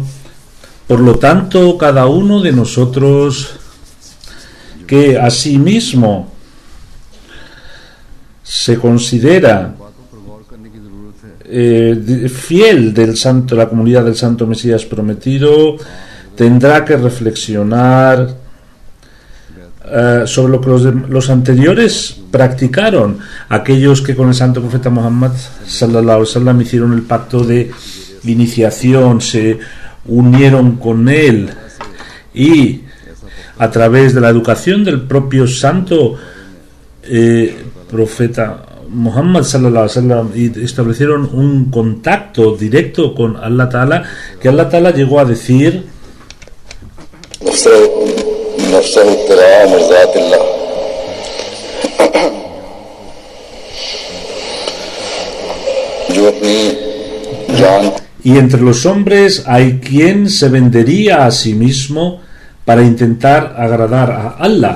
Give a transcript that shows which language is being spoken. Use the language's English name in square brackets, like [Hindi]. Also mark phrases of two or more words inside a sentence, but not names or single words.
[Spanish] Por lo tanto, cada uno de nosotros que a sí mismo se considera fiel del santo, la comunidad del Santo Mesías prometido, tendrá que reflexionar sobre lo que los anteriores practicaron, aquellos que con el santo profeta Muhammad [Arabic] صلى الله عليه وسلم [Spanish] hicieron el pacto de iniciación, se unieron con él y a través de la educación del propio santo profeta Muhammad [Arabic] صلى الله عليه وسلم [Spanish] y establecieron un contacto directo con [Arabic] الله تعالى, [Spanish] que [Arabic] الله تعالى [Spanish] llegó a decir: y entre los hombres hay quien se vendería a sí mismo para intentar agradar a Allah.